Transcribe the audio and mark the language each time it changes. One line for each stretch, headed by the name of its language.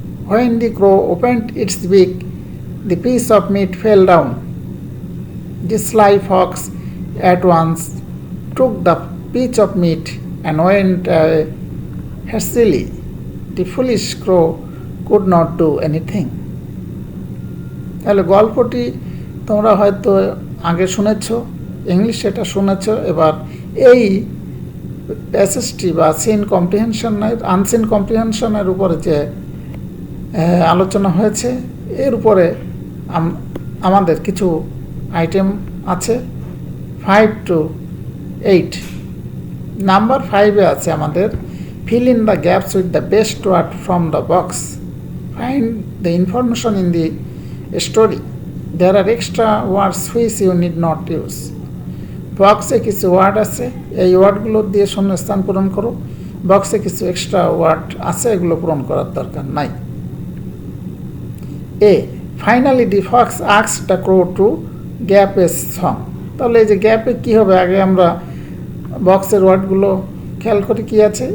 English: When the crow opened its beak, the piece of meat fell down. The sly fox at once took the piece of meat and went away hastily. The foolish crow could not do anything.
Bangla: তাহলে গল্পটি তোমরা হয়তো আগে শুনেছ, ইংলিশে এটা শুনেছ। এবার এই প্যাসেজটি বা সিন কম্প্রিহেনশনের আনসিন কম্প্রিহেনশনের উপরে যে আলোচনা হয়েছে, এর উপরে আমাদের কিছু আইটেম আছে 5 to 8। নাম্বার 5-এ আছে আমাদের
English: fill in the gaps with the best word from the box. Find the information in the story. There are extra words which you need not use.
Bangla: বক্সে কিছু ওয়ার্ড আছে, এই ওয়ার্ডগুলো দিয়ে শূন্যস্থান পূরণ করো। বক্সে কিছু এক্সট্রা ওয়ার্ড আছে, এগুলো পূরণ করার দরকার নাই।
English: এ finally the fox asked the crow to gap a song.
Bangla: তাহলে এই যে গ্যাপে কী হবে, আগে আমরা বক্সের ওয়ার্ডগুলো খেয়াল করি কী আছে।